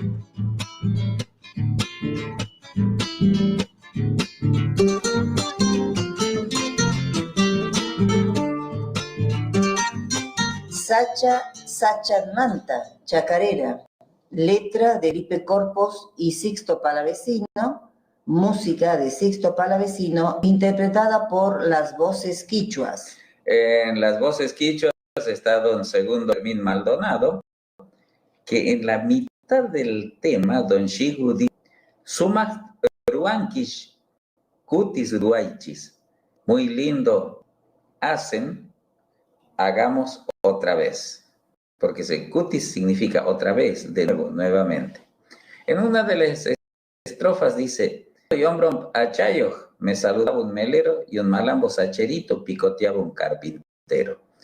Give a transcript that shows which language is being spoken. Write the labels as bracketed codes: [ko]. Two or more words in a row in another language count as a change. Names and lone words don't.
[es] Sacha Manta, chacarera, letra de Felipe Corpos y Sixto Palavecino, música de Sixto Palavecino, interpretada por las voces quichuas. En las voces quichuas está don Segundo Fermín Maldonado, que en la mitad del tema, don Shigu dice, [qu] Sumak ruankish kutis ruaichis. [es] Muy lindo hacen, hagamos otra vez. Porque kutis significa otra vez, de nuevo, nuevamente. En una de las estrofas dice, y hombro achayo, me saludaba un melero y un malambo sacherito picoteaba un carpintero.